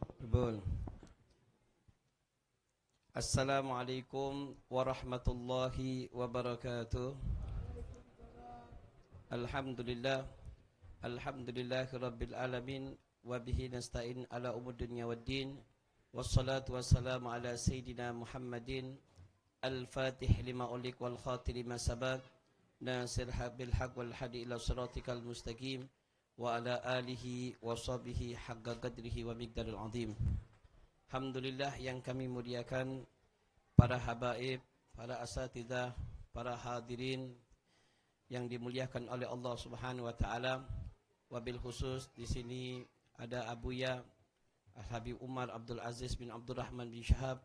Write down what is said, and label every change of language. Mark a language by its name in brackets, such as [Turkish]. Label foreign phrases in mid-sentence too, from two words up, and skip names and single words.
[Arabic] السلام عليكم ورحمة الله وبركاته. الحمد لله، الحمد لله رب العالمين، وبه نستعين على أمور الدنيا والدين، والصلاة والسلام على سيدنا محمد الفاتح لما أغلق والخاتم لما سبق، ناصر بالحق والهادي إلى صراطك المستقيم, وعلى آله وصحبه حق قدره ومقدار العظيم. [Indonesian] Alhamdulillah yang kami muliakan para habaib, para asatidzah, para hadirin yang dimuliakan oleh Allah [Arabic] سبحانه وتعالى. وبالخصوص [Indonesian] di sini ada Abuya Al-Habib Umar Abdul Aziz bin Abdul Rahman bin Syahab.